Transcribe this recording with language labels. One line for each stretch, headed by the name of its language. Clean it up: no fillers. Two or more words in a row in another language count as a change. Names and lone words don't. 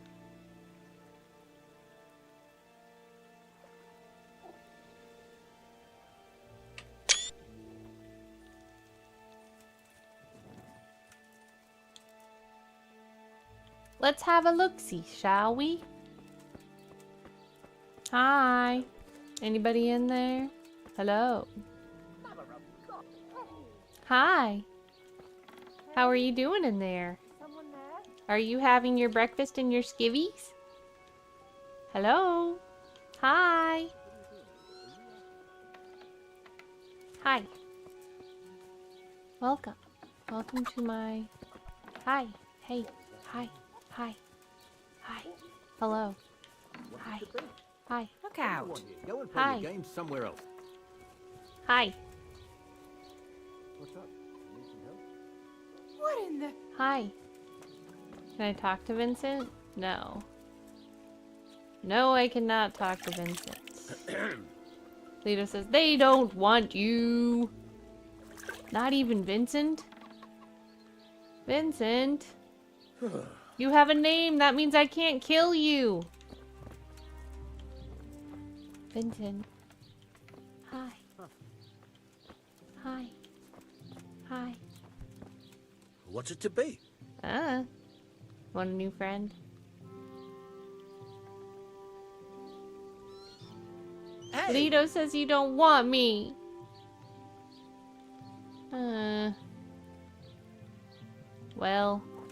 English: Let's have a look-see, shall we? Hi. Anybody in there? Hello. Hi. How are you doing in there? Are you having your breakfast in your skivvies? Hello. Hi. Hi. Welcome. Welcome to my... Hi. Hey. Hi. Hi. Hi. Hello. Hi. Hi. Look out. Go and play Hi. your games somewhere else. Hi. What's up? Need some help? What in the... Hi. Can I talk to Vincent? No. No, I cannot talk to Vincent. Lito says, they don't want you. Not even Vincent? Vincent? You have a name. That means I can't kill you. Vincent. Hi. Hi. Hi. What's it to be? Want a new friend? Hey. Lito says you don't want me. Well.